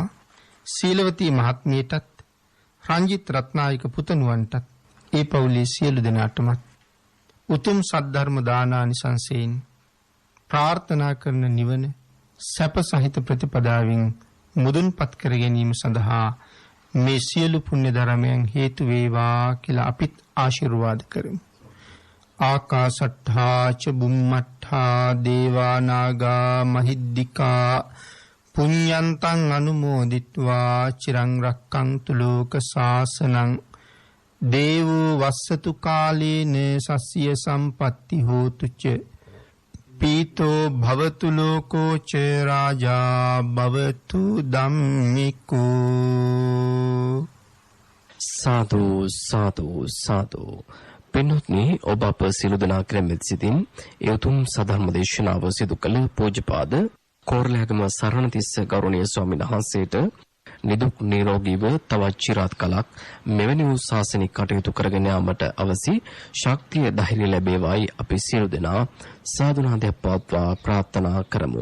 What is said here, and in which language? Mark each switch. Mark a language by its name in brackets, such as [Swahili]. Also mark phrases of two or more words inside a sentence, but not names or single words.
[Sinhala] සීලවතී මහත්මියටත් රංජිත් රත්නායක පුතණුවන්ටත් ඒ පවුලේ සියලු දෙනාටමත් උතුම් සද්ධර්ම දානානිසංසයෙන් ප්‍රාර්ථනා කරන නිවන සැප සහිත ප්‍රතිපදාවෙන් මුදුන්පත් කර ගැනීම සඳහා මේ සියලු පුණ්‍ය ධර්මයන් හේතු වේවා කියලා අපිත් ආශිර්වාද කරමු. [Pali] ආකාශට්ඨා ච බුම්මට්ඨා දේවා නාග මහිද්దికා පුඤ්ඤන්තං අනුමෝදිත්වා චිරං රක්ඛන්තු ලෝක ශාසනං දේවෝ වස්සතු කාලේන සස්ය සම්පatti හෝතු ච පීතෝ භවතු ලෝකෝ ච රාජා භවතු ධම්මිකෝ. [Sinhala] සාදු සාදු සාදු. පින්වත්නි, ඔබ අප සියලු දෙනා කෙරෙහිත් සිතින් ඒ උතුම් සධර්ම දේශනාව සිදු කළ පූජ්‍යපාද කෝරළයාගම සරණතිස්ස ගෞරවනීය ස්වාමීන් වහන්සේට නිදුක් නිරෝගීව තවත් চিරාත් කලක් මෙවැනි වූ ශාසනික කටයුතු කරගෙන යාමට අවසි ශක්තිය ධෛර්ය ලැබේවායි අපි සියලු දෙනා සාදුනාදයක් පවත්වා ප්‍රාර්ථනා කරමු.